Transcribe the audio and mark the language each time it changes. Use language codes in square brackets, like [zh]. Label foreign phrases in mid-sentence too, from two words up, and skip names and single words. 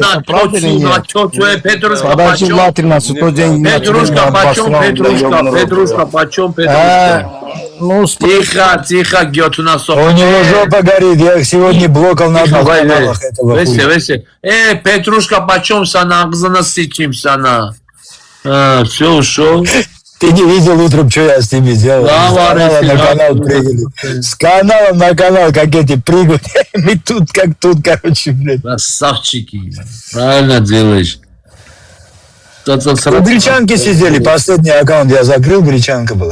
[ru] Это правда или нет? Петрушка, Подожди, почем? Латрина, в тот день... Петрушка, почем? Ну, Тихо, Гетунасов. У него жопа горит, я их сегодня блокал на двух каналах этого хуя. Весе. Петрушка, почем sana? [tr] Ağzına sıçayım sana. [ru] Все, ушел. Ты не видел утром, что я с ними делал? Да, С канала Варя, на канал прыгали. С канала на канал, как эти прыгают. Мы тут, как тут, короче, блядь. Красавчики. Правильно делаешь. У Гречанки сидели, последний аккаунт я закрыл, Гречанка была.